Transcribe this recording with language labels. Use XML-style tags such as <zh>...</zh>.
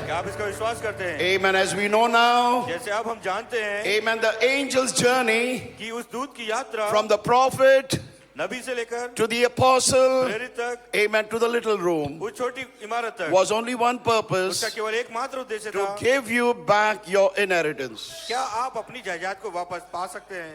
<hi>क्या आप इसका विश्वास करते हैं?</hi> <en>Amen. As we know now,</en> <hi>जैसे अब हम जानते हैं</hi> <en>amen, the angel's journey</en> <hi>कि उस दूत की यात्रा</hi> <en>from the prophet</en> <hi>नबी से लेकर</hi> <en>to the apostle,</en> <hi>प्रेरित तक,</hi> <en>amen, to the little room,</en> <hi>उस छोटी इमारत तक,</hi> <en>was only one purpose:</en> <hi>उसका केवल एकमात्र उद्देश्य</hi> <en>to</en> <hi>था,</hi> <en>give you back your inheritance,</en> <hi>क्या आप अपनी जायदाद को वापस पा सकते हैं?</hi>